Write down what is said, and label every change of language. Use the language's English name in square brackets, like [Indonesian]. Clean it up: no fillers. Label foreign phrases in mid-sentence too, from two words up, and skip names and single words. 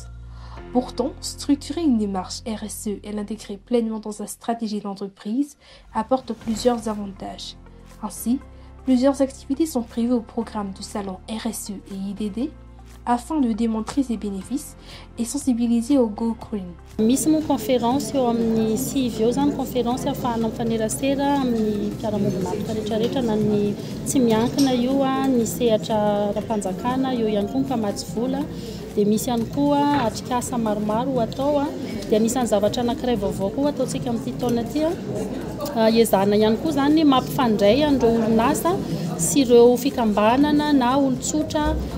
[French] Pourtant, structurer une démarche RSE et l'intégrer pleinement dans sa stratégie d'entreprise apporte plusieurs avantages. Ainsi, plusieurs activités sont prévues au programme du salon RSE et IDD afin de démontrer ses bénéfices et sensibiliser au Go Green. [Malagasy] Misy moa conférence eo amin'ny sivy eo zany conférence ahafahana mifanerasera amin'ny mpiara-monina rehetrarehetra na ny tsy miankina io ny sehatra ara-panjakana eo ihany koa ny mpamatsy vola. Dia misy ihany koa atrikasa maromaro atao dia anisan'ny zavatra anankiray vaovao koa ataontsika amin'ity taona ity iezahana ihany koa zany mampifandray an'ireo orinasa sy ireo fikambanana na olon-tsotra